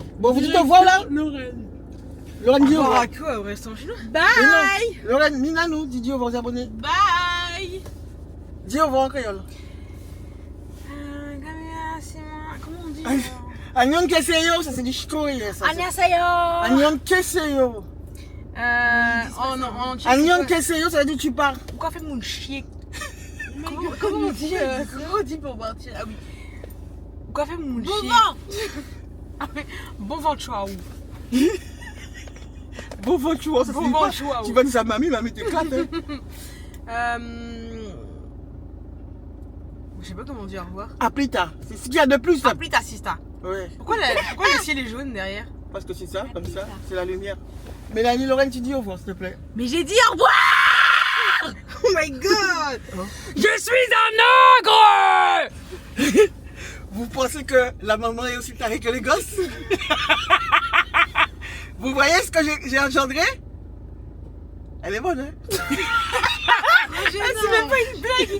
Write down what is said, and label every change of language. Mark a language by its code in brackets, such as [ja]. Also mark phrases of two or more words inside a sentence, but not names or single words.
[fr] Bon, vous dites au revoir là? Lorraine. Lorraine dit au revoir. Quoi au restaurant chinois? Mais Bye. non, Lorraine, Nina nous dit au revoir aux abonnés. Bye. Dis au revoir en créole. Comment on dit? Agnon keseyo, ça c'est du chicoré ça. Annyeonghaseyo. Agnon keseyo. Agnon keseyo, ça veut dire tu pars. Pourquoi fait mon chier? Comment on dit pour partir? Ah oui. Pourquoi fait mon chier? Bon vent, ciao. Bon vent, tu vois, ça Bon vent, ciao. Tu vas dire à mamie t'éclate. Je sais pas comment dire au revoir. À plus tard. C'est ce qu'il y a de plus là. À plus tard, Sista. Ouais. Pourquoi le ciel est jaune derrière? Parce que c'est ça, comme ça, c'est la lumière. Mélanie, Lorraine, tu dis au revoir, s'il te plaît. Mais j'ai dit au revoir! [en] Oh my god! [fr] Oh. Je suis un ogre! Vous pensez que la maman est aussi tarée que les gosses? Vous voyez ce que j'ai engendré? Elle est bonne, hein? C'est même pas une blague!